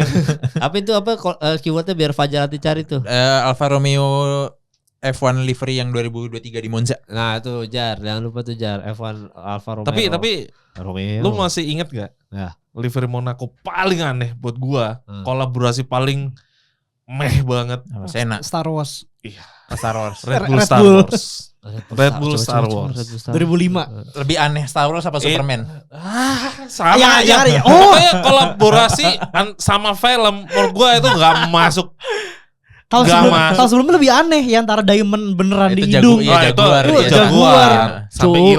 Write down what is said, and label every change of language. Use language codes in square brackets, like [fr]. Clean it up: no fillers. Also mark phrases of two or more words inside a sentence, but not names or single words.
[id] Apa itu apa keywordnya biar Fajar nanti cari tuh. Alfa Romeo F1 livery yang 2023 di Monza. Nah itu Jar, jangan lupa tuh Jar F1 Alfa Romeo. tapi Romeo. lu masih inget gak? Ya. Livery Monaco paling aneh buat gua. Hmm. Kolaborasi paling meh banget. Apa? Sena. Star Wars Star Wars. Red Bull Red Star Bull. Wars. Red Bull Star Wars. 2005. Lebih aneh Star Wars apa Superman? Sama Ya, aja. ya, ya. Pokoknya kolaborasi sama film menurut gua itu gak masuk. Tahun Nggak sebelum, masuk. tahun sebelumnya lebih aneh ya antara diamond beneran Itu di jago, hidung. iya. Oh, itu Jaguar, itu iya. Jaguar. Sampai Cuk.